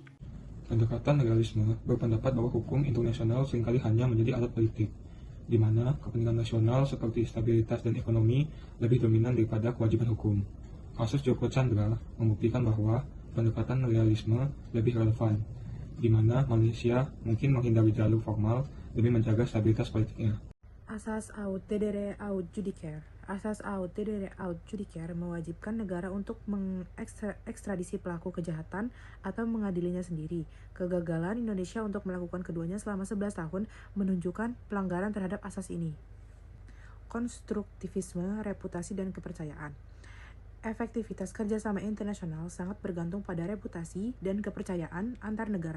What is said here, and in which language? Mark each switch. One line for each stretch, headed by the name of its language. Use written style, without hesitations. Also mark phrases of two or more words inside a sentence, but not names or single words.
Indonesian: Pendekatan legalisme berpendapat bahwa hukum internasional seringkali hanya menjadi alat politik, di mana kepentingan nasional seperti stabilitas dan ekonomi lebih dominan daripada kewajiban hukum. Kasus Joko Chandra membuktikan bahwa pendekatan legalisme lebih relevan, di mana Malaysia mungkin menghindari jalur formal demi menjaga stabilitas politiknya.
Latin: Asas aut dedere aut judiciaire.
Indonesian: Asas
Latin: aut dedere aut judiciaire
Indonesian: mewajibkan negara untuk mengekstradisi pelaku kejahatan atau mengadilinya sendiri. Kegagalan Indonesia untuk melakukan keduanya selama 11 tahun menunjukkan pelanggaran terhadap asas ini. Konstruktivisme, reputasi, dan kepercayaan. Efektivitas kerjasama internasional sangat bergantung pada reputasi dan kepercayaan antar negara.